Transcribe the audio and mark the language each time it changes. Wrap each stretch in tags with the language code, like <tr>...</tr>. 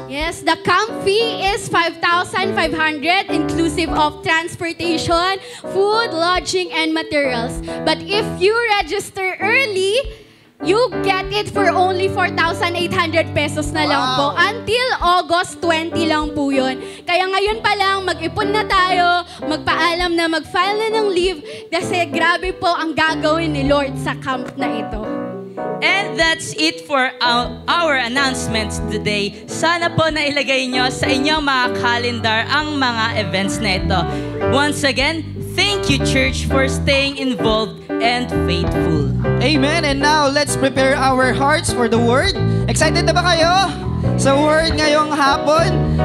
<en>Yes, the camp fee is 5,500 inclusive of transportation, food, lodging, and materials. But if you register early, you get it for only 4,800 pesos</en> <tl>na lang po. Until August 20 lang po yun. Kaya ngayon pa lang, mag-ipon na tayo, magpaalam na, mag-file na ng leave, kasi grabe po ang gagawin ni Lord sa camp na ito.</tl> <en>And that's it for our announcements today.</en> <tl>Sana po na ilagay nyo sa inyong mga calendar ang mga events na ito.</tl> <en>Once again, thank you, church, for staying involved and faithful. Amen. And now, let's prepare our hearts for the Word.</en> <tl>Excited na ba kayo sa Word ngayong hapon?</tl>